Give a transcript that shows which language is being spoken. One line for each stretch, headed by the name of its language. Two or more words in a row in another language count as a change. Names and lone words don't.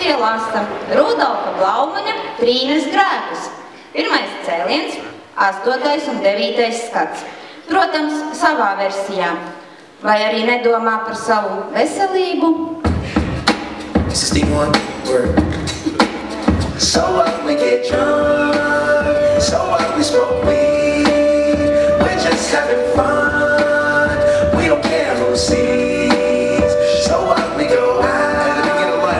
Latvian: lasa Rudolfa Blaumaņa Trīnes grēkus. Pirmais cēliens, 8. un 9. skats. Protams, savā versijā. Vai arī nedomā par savu veselību?
English: This is the one word. So what we get drunk, so what we smoke weed, we're just just having fun. We don't care who sees. So up we go out.